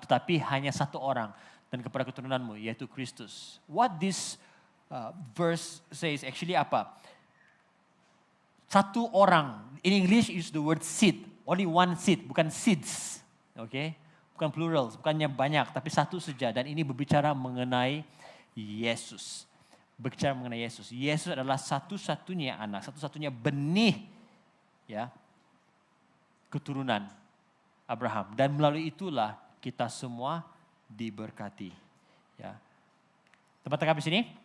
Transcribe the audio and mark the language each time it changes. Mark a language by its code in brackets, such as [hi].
[ms] Tetapi hanya satu orang dan kepada keturunanmu yaitu Kristus. [en] What this verse says actually [ms] apa? Satu orang. [en] In English use the word seed. Only one seed, [ms] bukan [en] seeds. [ms] Okay? Bukan plural, bukannya banyak, tapi satu saja. Dan ini berbicara mengenai Yesus. Berbicara mengenai Yesus. Yesus adalah satu-satunya anak, satu-satunya benih ya, keturunan Abraham. Dan melalui itulah kita semua diberkati. Ya. Tempat tengah di sini.